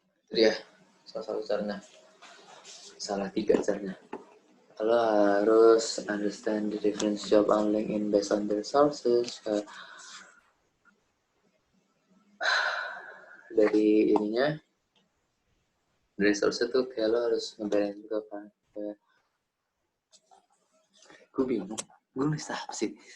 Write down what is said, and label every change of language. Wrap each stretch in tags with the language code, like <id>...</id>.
<id>Itu dia salah satu caranya. Salah 3 caranya. Lo harus</id> <en>understand the different job on LinkedIn based on their sources.</en> <id>Dari ininya, dari source tuh kayak lo harus ngebedain juga kan. Kayak, gue bingung, gue nulis apa sih?</id>